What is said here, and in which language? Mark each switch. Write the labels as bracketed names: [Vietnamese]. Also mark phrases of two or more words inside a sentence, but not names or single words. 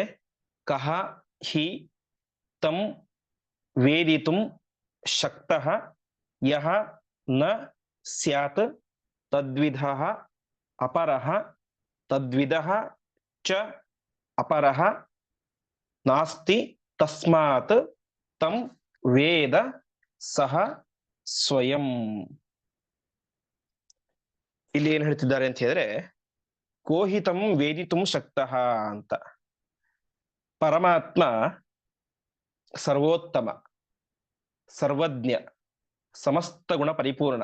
[Sanskrit] ಕಹ ಹಿ ತಂ ವೇದಿತುಂ ಶಕ್ತಃ ಯಹ ನ ಸ್ಯಾತ್ ತದ್ವಿಧಃ ಅಪರಃ ತದ್ವಿಧಃ ಚ ಅಪರಃ ನಾಸ್ತಿ ತಸ್ಮಾತ್ ತಂ ವೇದ ಸಹ ಸ್ವಯಂ. [Kannada] ಇಲ್ಲಿ ಏನ್ ಹೇಳ್ತಿದ್ದಾರೆ ಅಂತ ಹೇಳಿದ್ರೆ, [Sanskrit] ಕೋಹಿತಂ ವೇದಿತುಂ ಶಕ್ತಃ [Kannada] ಅಂತ. ಪರಮಾತ್ಮ ಸರ್ವೋತ್ತಮ, ಸರ್ವಜ್ಞ, ಸಮಸ್ತ ಗುಣ ಪರಿಪೂರ್ಣ.